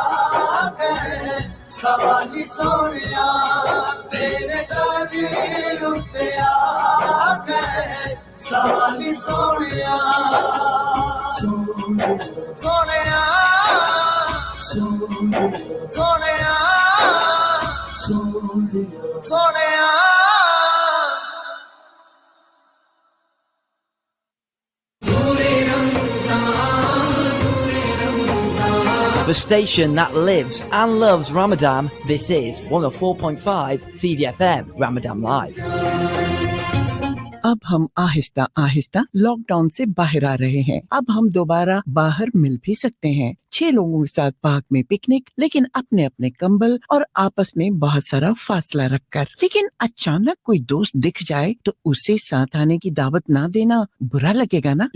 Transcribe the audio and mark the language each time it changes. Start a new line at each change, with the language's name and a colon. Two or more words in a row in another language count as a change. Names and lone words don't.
Punjabi: ਸਵਾਲੀ ਸੋਣਿਆ ਤੇਰੇ ਦਾਨੀ ਉੱਤੇ ਆ ਸਵਾਲੀ ਸੋਣਿਆ ਸੋਣਿਆ ਸੋਣਿਆ ਸੋਣਿਆ
English: The station that lives and loves Ramadan. This is 104.5 CVFM Ramadan Live.
Hindi: अब हम आहिस्ता आहिस्ता लॉकडाउन से बाहर आ रहे हैं। अब हम दोबारा बाहर मिल भी सकते हैं। 6 लोगों के साथ पार्क में पिकनिक, लेकिन अपने अपने कंबल और आपस में बहुत सारा फासला रखकर। लेकिन अचानक कोई दोस्त दिख जाए तो उसे साथ आने की दावत ना देना बुरा लगेगा ना।